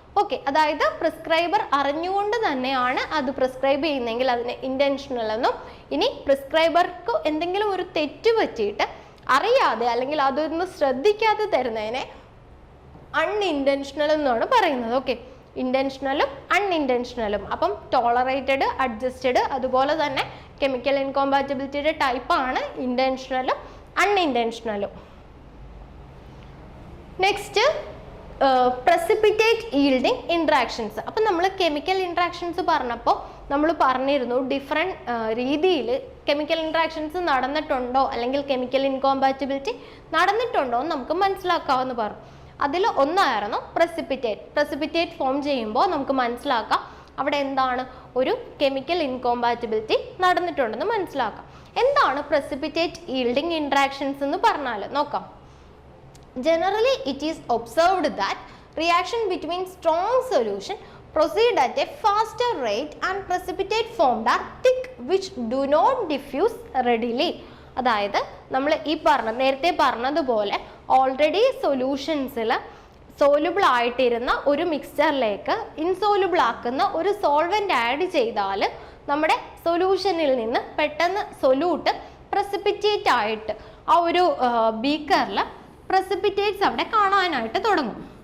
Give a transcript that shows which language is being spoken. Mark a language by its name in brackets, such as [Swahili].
[Malayalam] Okay, അതായത് prescriber അറിഞ്ഞുകൊണ്ട് തന്നെയാണ് അത് പ്രിസ്ക്രൈബ് ചെയ്യുന്നതെങ്കിൽ അതിനെ ഇൻറ്റൻഷണൽ എന്നും, ഇനി പ്രിസ്ക്രൈബർക്ക് എന്തെങ്കിലും ഒരു തെറ്റ് പറ്റിയിട്ട് അറിയാതെ അല്ലെങ്കിൽ അതൊന്നും ശ്രദ്ധിക്കാതെ തരുന്നതിനെ അൺഇൻറ്റൻഷണൽ എന്നാണ് പറയുന്നത്. ഓക്കെ, ഇൻറ്റൻഷണലും അൺഇൻറ്റൻഷണലും. അപ്പം ടോളറേറ്റഡ്, അഡ്ജസ്റ്റഡ്, അതുപോലെ തന്നെ കെമിക്കൽ ഇൻകോമ്പാറ്റബിലിറ്റിയുടെ ടൈപ്പാണ് ഇൻറ്റൻഷണലും അൺഇൻറ്റൻഷണലും. [English] Next, precipitate yielding interactions. [Malayalam] അപ്പം നമ്മൾ കെമിക്കൽ ഇൻട്രാക്ഷൻസ് പറഞ്ഞപ്പോൾ നമ്മൾ പറഞ്ഞിരുന്നു ഡിഫറെൻറ്റ് രീതിയിൽ കെമിക്കൽ ഇൻട്രാക്ഷൻസ് നടന്നിട്ടുണ്ടോ അല്ലെങ്കിൽ കെമിക്കൽ ഇൻകോമ്പാറ്റിബിലിറ്റി നടന്നിട്ടുണ്ടോ എന്ന് നമുക്ക് മനസ്സിലാക്കാമെന്ന് പറഞ്ഞു. അതിൽ ഒന്നായിരുന്നു പ്രസിപ്പിറ്റേറ്റ് ഫോം ചെയ്യുമ്പോൾ നമുക്ക് മനസ്സിലാക്കാം അവിടെ എന്താണ് ഒരു കെമിക്കൽ ഇൻകോമ്പാറ്റിബിലിറ്റി നടന്നിട്ടുണ്ടെന്ന് മനസ്സിലാക്കാം. എന്താണ് പ്രസിപ്പിറ്റേറ്റ് ഈൽഡിങ് ഇൻട്രാക്ഷൻസ് എന്ന് പറഞ്ഞാൽ നോക്കാം. [English] Generally, it is observed that reaction between strong solution proceed at a faster rate and precipitate formed are thick which do not diffuse readily. [Malayalam] അതായത് നമ്മൾ നേരത്തെ പറഞ്ഞതുപോലെ ഓൾറെഡി സൊല്യൂഷൻസിൽ സോലുബിൾ ആയിട്ടിരുന്ന ഒരു മിക്സ്ചറിലേക്ക് ഇൻസോലുബിൾ ആക്കുന്ന ഒരു സോൾവെന്റ് ആഡ് ചെയ്താൽ നമ്മുടെ സൊല്യൂഷനിൽ നിന്ന് പെട്ടെന്ന് സൊല്യൂട്ട് പ്രസിപ്പിറ്റേറ്റ് ആയിട്ട് ആ ഒരു ബീക്കറിൽ പ്രസിപ്പിറ്റേറ്റ്സ് അവിടെ കാണാനായിട്ട് തുടങ്ങും.